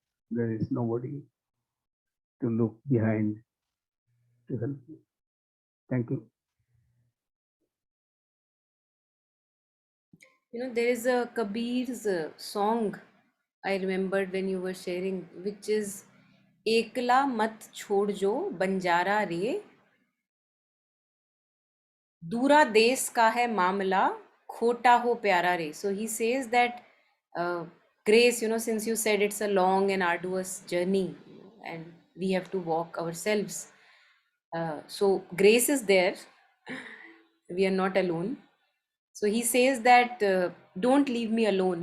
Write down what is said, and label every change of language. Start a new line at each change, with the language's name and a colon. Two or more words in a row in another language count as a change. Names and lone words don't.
English: There is nobody to look behind to help me. Thank you. There is a Kabir's song I remembered when you were sharing, which is
Hindi: एकला मत छोड़ जो बंजारा रे, दूरा देश का है मामला खोटा हो प्यारा रे.
English: So he says that grace, since you said it's a long and arduous journey, and we have to walk ourselves, so grace is there. We are not alone. So he says that don't leave me alone.